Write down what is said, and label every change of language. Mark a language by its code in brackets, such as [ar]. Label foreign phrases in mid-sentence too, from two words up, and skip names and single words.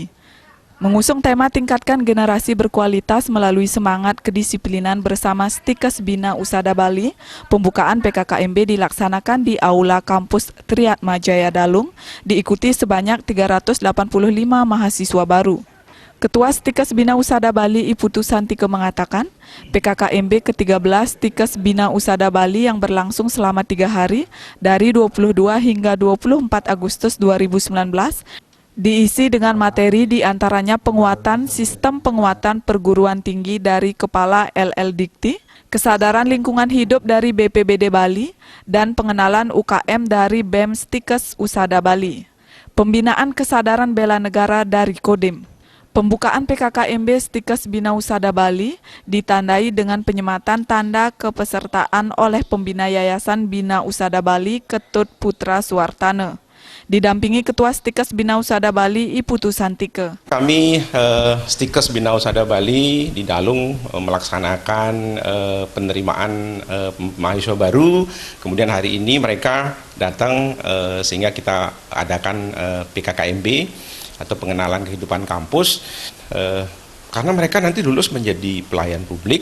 [id] Mengusung tema tingkatkan generasi berkualitas melalui semangat kedisiplinan bersama Stikes Bina Usada Bali, pembukaan PKKMB dilaksanakan di Aula Kampus Triatma Jaya Dalung, diikuti sebanyak 385 mahasiswa baru. Ketua Stikes Bina Usada Bali Iputu Santike mengatakan, PKKMB ke-13 Stikes Bina Usada Bali yang berlangsung selama 3 hari dari 22 hingga 24 Agustus 2019 diisi dengan materi diantaranya penguatan sistem penguatan perguruan tinggi dari Kepala LL Dikti, kesadaran lingkungan hidup dari BPBD Bali, dan pengenalan UKM dari BEM Stikes Usada Bali, pembinaan kesadaran bela negara dari Kodim. Pembukaan PKKMB Stikes Bina Usada Bali ditandai dengan penyematan tanda kepesertaan oleh pembina Yayasan Bina Usada Bali Ketut Putra Suwartana, didampingi Ketua Stikes Bina Usada Bali Iputu Santike. Kami Stikes Bina Usada Bali di Dalung melaksanakan penerimaan mahasiswa baru. Kemudian hari ini mereka datang sehingga kita adakan PKKMB atau pengenalan kehidupan kampus, karena mereka nanti lulus menjadi pelayan publik.